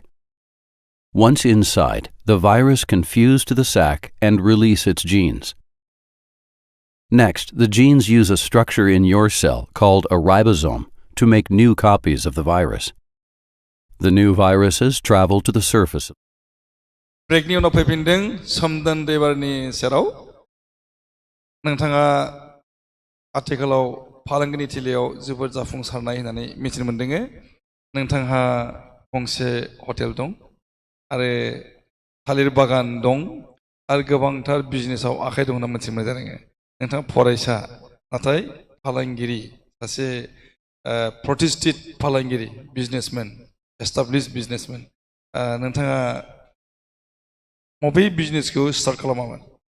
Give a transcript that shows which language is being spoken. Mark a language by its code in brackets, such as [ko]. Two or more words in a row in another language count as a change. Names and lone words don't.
[en] Once inside, the virus can fuse to the sac and release its genes. Next, the genes use a structure in your cell called a ribosome to make new copies of the virus. The new viruses travel to the surface. [brx] ब्रेकनि उनाव फैफिनदों सोमदोन दैबारनि सेराव नोंथाङा आथिखालाव फालांगिनि थिलियाव जोबोद जाफुंसारनाय होननानै मिथिनो मोनदों नोंथांहा गंसे हटेल दं आरो थालिर बागान दं आरो गोबांथार बिजनेसाव आखाइ दं होनना मिथिनो मोनदों नोंथाङा फरायसा नाथाय फालांगिरि सासे प्रतिष्ठित फालांगिरि बिजनेसमेन [en] established businessman [brx] नोंथाङा मबे बिजनेसखौ स्टार्ट खालामामोन